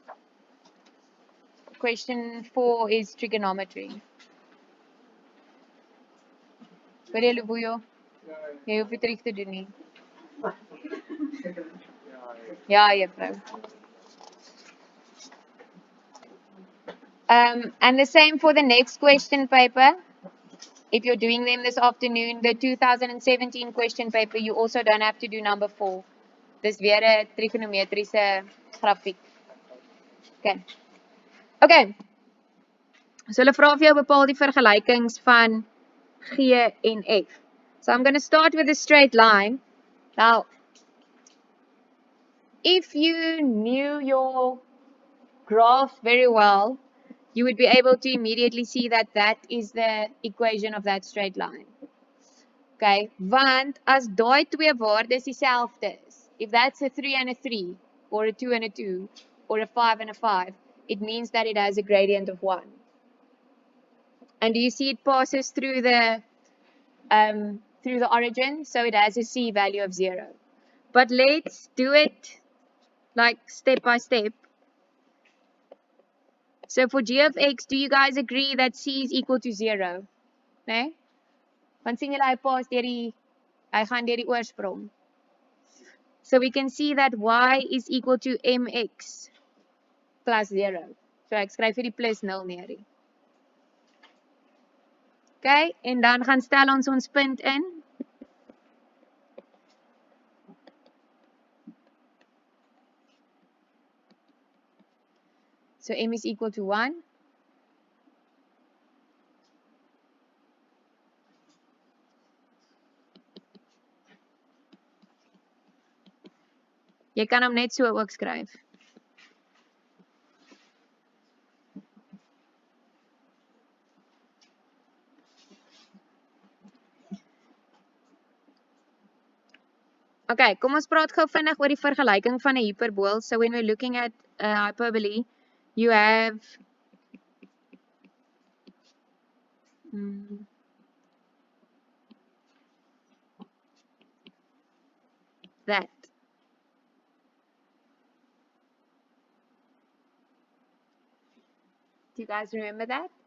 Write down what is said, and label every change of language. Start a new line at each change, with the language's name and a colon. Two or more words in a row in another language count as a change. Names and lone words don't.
English: Question 4 is trigonometry.
Afrikaans: Hoor jy Lubuyo? Jy hoef nie terug te doen nie. Ja, juffrou.
English: And the same for the next question paper. If you're doing them this afternoon, the 2017 question paper, you also don't have to do number 4.
Afrikaans: Dis weer 'n trigonometriese grafiek. Okay. So hulle vra vir jou bepaal die vergelykings van G en F.
English: So I'm going to start with a straight line. Now, if you knew your graph very well, you would be able to immediately see that that is the equation of that straight line.
Afrikaans: Okay, want as daai twee waardes dieselfde is,
English: if that's a 3 and a 3, or a 2 and a 2, or a 5 and a 5, it means that it has a gradient of 1. And do you see it passes through the origin, so it has a C value of 0. But let's do it like step by step. So for g of x, do you guys agree that c is equal to 0?
Afrikaans: Nee? Want sien julle hy pas deur die hy gaan deur die oorsprong.
English: So we can see that y is equal to mx plus 0.
Afrikaans: So ek skryf vir die plus 0 neer hier. Okay, en dan gaan stel ons punt in.
English: So m is equal to 1.
Afrikaans: Jy kan hom net so ook skryf. Okay, kom ons praat gou vinnig oor die vergelyking van 'n hiperbool.
English: So when we're looking at a hyperbole, you have that. Do you guys remember that?